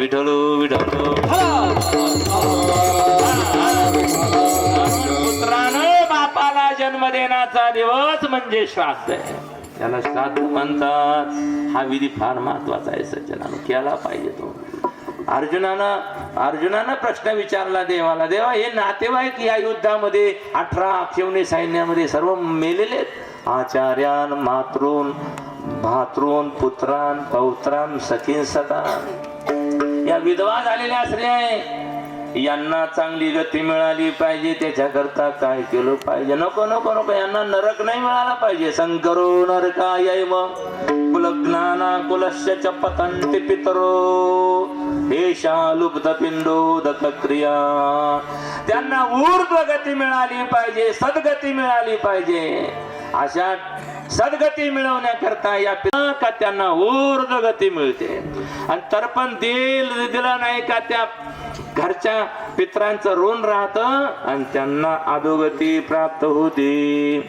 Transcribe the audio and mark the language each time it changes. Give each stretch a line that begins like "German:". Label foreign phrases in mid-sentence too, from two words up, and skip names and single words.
Marathi: विठ्ठल विठ्ठल पुत्रानं बापाला जन्म देण्याचा दिवस म्हणजे श्राद्ध आहे, त्याला श्राद्ध म्हणतात. हा विधी फार महत्वाचा आहे सज्जनानं, केला पाहिजे तो. अर्जुनानं प्रश्न विचारला देवाला, देवा हे नातेवाईक या युद्धामध्ये 18 अक्षौणी सैन्यामध्ये सर्व मेलेले आहेत.
Sanskrit: आचार्यान, मातॄन, भातॄन, पुत्रान, पौत्रान, सखीन, सतान,
Marathi: या विधवा झालेल्या स्त्रिया यांना चांगली गती मिळाली पाहिजे. त्याच्याकरता काय केलं पाहिजे? नको नको नको, यांना नरक नाही मिळाला पाहिजे.
Sanskrit: संकरो नरकायैव कुलज्ञाना कुलस्य च पतन्ति पितरो एषा लुप्त पिंडोदक क्रिया.
Marathi: त्यांना ऊर्ध्व गती मिळाली पाहिजे, सद्गती मिळाली पाहिजे. अशा सद्गती मिळवण्याकरता या का त्यांना ऊर्ध्व गती मिळते. आणि तर्पण दिलं नाही का त्या घरच्या पितरांचं ऋण राहत आणि त्यांना अधोगती प्राप्त होते.